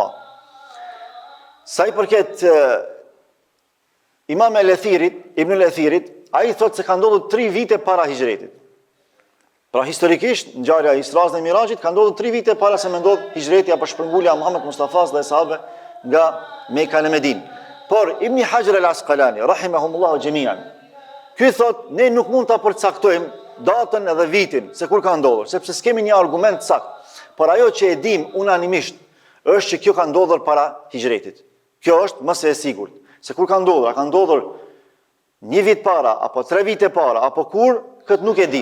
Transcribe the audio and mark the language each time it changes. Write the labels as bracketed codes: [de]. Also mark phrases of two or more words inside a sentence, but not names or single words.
[sq] Sa i përket Imam Ibn al-Athirit, ai thotë se ka ndodhur 3 vite para hijretit. Pra historikisht ngjarja e Isra's dhe Miraxhit ka ndodhur 3 vite para se më ndodh hijreti apo shpërngulja e Muhamedit Mustafas dhe sahabe nga Mekka në Medinë. Por Ibn Hajar al-Asqalani [ar] رحمهم الله جميعا, [sq] ky thotë ne nuk mund ta përcaktojmë datën edhe vitin se kur ka ndodhur, sepse s'kemi një argument sakt. Por ajo që e dim unanimisht është që kjo ka ndodhur para hijretit. Kjo është më së sigurt. Se kur ka ndodhur, a ka ndodhur 1 vit para, apo 3 vite para, apo kur, këtë nuk e dim.